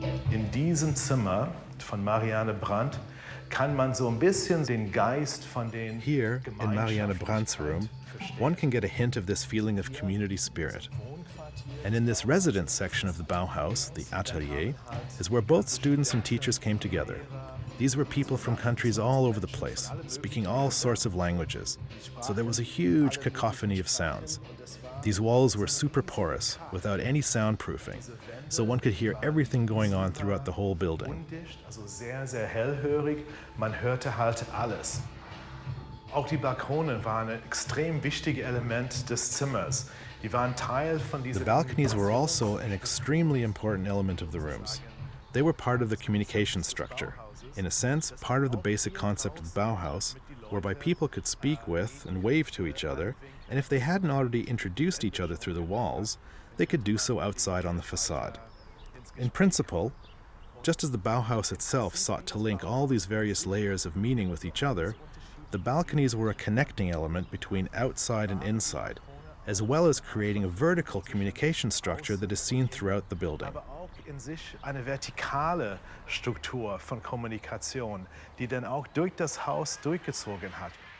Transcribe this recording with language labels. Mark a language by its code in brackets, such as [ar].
[de] In diesem Zimmer von Marianne Brandt kann man so ein bisschen den Geist von den [en] Here, in Marianne Brandt's room, one can get a hint of this feeling of community spirit. And in this residence section of the Bauhaus, the atelier, is where both students and teachers came together. These were people from countries all over the place, speaking all sorts of languages, so there was a huge cacophony of sounds. These walls were super porous, without any soundproofing, so one could hear everything going on throughout the whole building. [de] Also sehr, sehr hellhörig, man hörte halt alles. Auch die Balkone waren ein extrem wichtiges Element des Zimmers. Die waren Teil von dieser. [en] The balconies were also an extremely important element of the rooms. They were part of the communication structure, in a sense, part of the basic concept of the Bauhaus, whereby people could speak with and wave to each other, and if they hadn't already introduced each other through the walls, they could do so outside on the facade. In principle, just as the Bauhaus itself sought to link all these various layers of meaning with each other, the balconies were a connecting element between outside and inside, as well as creating a vertical communication structure that is seen throughout the building. [de] Aber auch in sich eine vertikale Struktur von Kommunikation, die dann auch durch das Haus durchgezogen hat.